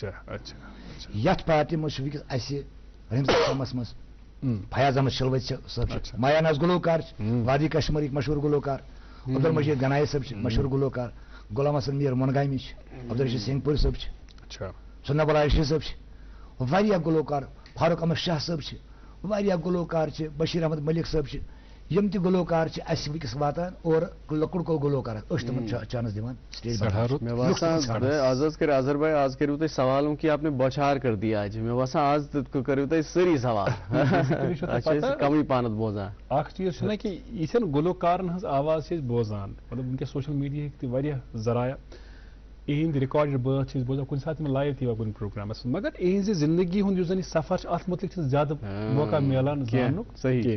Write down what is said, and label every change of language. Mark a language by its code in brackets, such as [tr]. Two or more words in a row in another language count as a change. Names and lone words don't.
[ks] یتھ پارٹی منٛز چھُ وٕنکیٚس اَسہِ رحیم صٲب سمس منٛز فیاض احمد شلوت صٲب چھِ مایا ناز گلوکار وادی کشمیرٕکۍ مشہوٗر گلوکار عبدالمجید گنایی صٲب چھِ مشہوٗر گلوکار غلام حسن میٖر مونگامی چھِ عبدالرشید سنگھ پوٗر صٲب چھِ سُنہ بلا رشید صٲب چھِ واریاہ گلوکار فاروق احمد شاہ صٲب چھِ واریاہ گلوکار چھِ بشیر احمد ملک صٲب چھِ یِم تہِ گلوکار چھِ اَسہِ وٕنکیٚس واتان اور لۄکُٹ گلوکار أسۍ چھِ تِمن چانس دِوان سٹیج. آز کر اظہر بھائی [ur] آج کرو تُہۍ سوالوں کی آپ نے بوچھار کر دیا [ks] آج مےٚ باسان آز کرو تُہۍ سٲری سوال کمٕے پہنتھ بوزان. اکھ چیٖز چھُنہ کہِ یِتھٮ۪ن گلوکارن ہٕنٛز آواز چھِ أسۍ بوزان مطلب وٕنکیٚس سوشل میڈیاہٕکۍ تہِ واریاہ ذرایع یِہنٛدۍ رِکاڈِڈ بٲتھ چھِ أسۍ بوزان کُنہِ ساتہٕ یِم لایِو تہِ یِوان کُنہِ پروگرامس منٛز مگر یِہنٛزِ زندگی ہُنٛد یُس زن یہِ سفر چھُ اتھ متعلق چھُنہٕ زیادٕ موقع میلان زاننُک کینٛہہ.